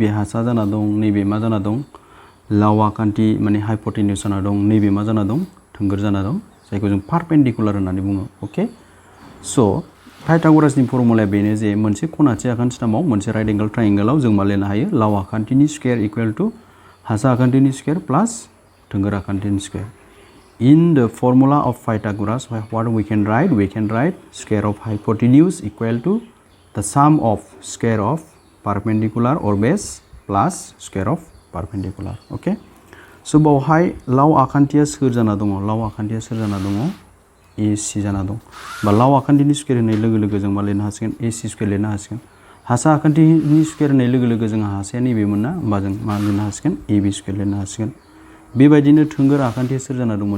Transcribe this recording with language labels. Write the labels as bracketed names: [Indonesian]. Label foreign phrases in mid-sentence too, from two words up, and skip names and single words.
[Bodo] हासा जाना दं नैबे मा जाना दं लाव आखान्थि माने हाइपोटेन्यूस जाना दं नैबे मा जाना दं थोंगोर जाना दं जायखौ जों पारपेन्डिकुलार होननानै बुङो अके स' पाइथागरासनि फर्मुलाया बेनो जे मोनसे खनासे आखान्थिथामाव मोनसे [English] right angle triangle [Bodo] जों मा लिरनो हायो लाव आखान्थिनि [English] square equal to [Bodo] हासा आखान्थिनि [English] square plus [Bodo] थोंगोर आखान्थिनि स्कुवेर [English] in the formula of Pythagoras, what we can write? We can write square of hypotenuse equal to the sum of square of perpendicular or base plus square of perpendicular. Okay. [Bodo] So बावहाय लाव आखान्थिया सोर जाना दङ? लाव आखान्थिया सोर जाना दङ? AC जाना दं। बा लाव आखान्थिनि स्क्वायर होनाय लोगो लोगो जों मा लिरनो हासिगोन? AC स्क्वायर लिरनो हासिगोन। हासा आखान्थिनि स्क्वायर होनाय लोगो लोगो जों हासाया नैबेमोन ना, होमबा जों मा लिरनो हासिगोन? AB स्क्वायर लिरनो हासिगोन। बेबायदिनो थोंगोर आखान्थिया सोर जाना दंमोन?